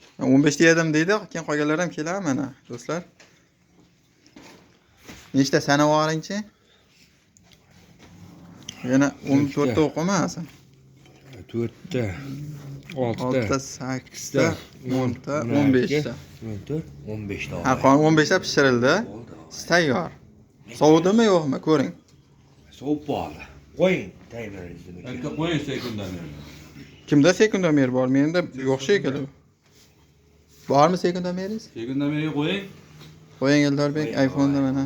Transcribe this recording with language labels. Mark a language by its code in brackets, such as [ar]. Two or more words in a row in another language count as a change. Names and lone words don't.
[uz] 15 yedim deydi, keyin qolganlar ham keladi mana do'stlar. Nechta sanavoringchi? Yana 14 ta o'qimasin. 4 ta, 6 6 ta, ta, 8 ta, 10 ta, 15 ta. 15 ta. Ha, qolgan 15 ta pishirildi. Tayyor. Sovudimi yo'qmi? Ko'ring. Sovib bo'ldi. Qo'ying, tayyorlaysiz. Aka qo'ying sekundomer. Kimda sekundomer bor? Menda yo'q shekilli. Bormi sekundomeringiz? Sekundomerga qo'ying. Qo'ying Eldorbek, iPhone'da mana.